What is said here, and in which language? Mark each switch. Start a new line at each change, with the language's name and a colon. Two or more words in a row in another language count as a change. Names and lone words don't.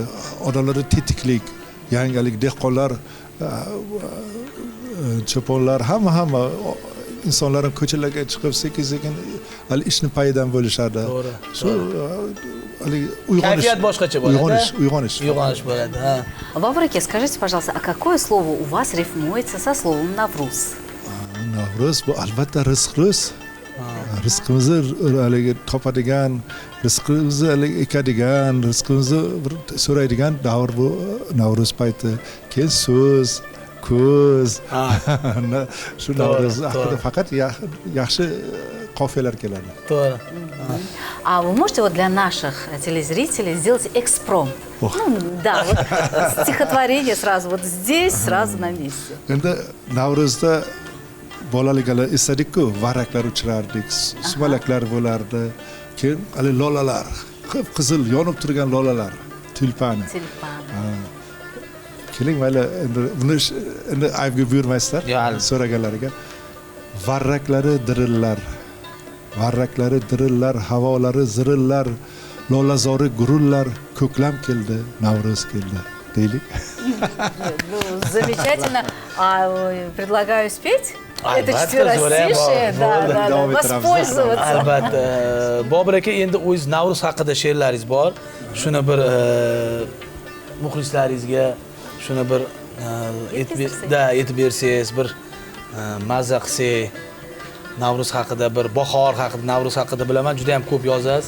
Uzbek: Odamlarda tetiklik, yangilik, dehqonlar, cho'ponlar hamma insonlar ham ko'chalarga chiqib sekin-sekin hali ishni payidan bo'lishadi. To'g'ri. Shu uyg'onish. Kayfiyat boshqacha bo'ladi. Uyg'onish bo'ladi.
Russian: Бабур Аке, скажите, пожалуйста, а какое слово у вас рифмуется со словом Навруз?
Uzbek: Navro'z bu albatta rizq. Rizqimizni haligi topadigan, rizqimizni haligi ekadigan, rizqimizni so'raydigan davr bu Navro'z payti. Keyin so'z, ko'z. Shu Navro'z haqida faqat yaxshi qofiyalar keladi. To'g'ri.
Russian: А вы можете вот для наших телезрителей сделать экспромт? Ну, да, вот стихотворение сразу, вот здесь, сразу на месте.
Uzbek: Endi Navro'zda bolaligida esladik-ku, varraklar uchirardik, sumalaklar bo'lardi. Keyin hali lolalar, qip-qizil yonib turgan lolalar, tulpani. Keling, mayli endi buni endi aybga buyurmaysizlar so'raganlariga. Varraklari dirillar, havolari zirillar, lolazori gurullar, ko'klam keldi, Navro'z keldi, deylik.
Russian: Ну, замечательно. Предлагаю спеть это четверостишее, да, воспользоваться.
Uzbek: Albatta. Bobur aka, endi o'zingiz Navro'z haqida she'rlaringiz bor. Shuni bir muxlislaringizga shuni bir aytib bersangiz, bir mazza qilsak. Navro'z haqida, bir bahor haqida, Navro'z haqida bilaman, juda ham ko'p yozasiz.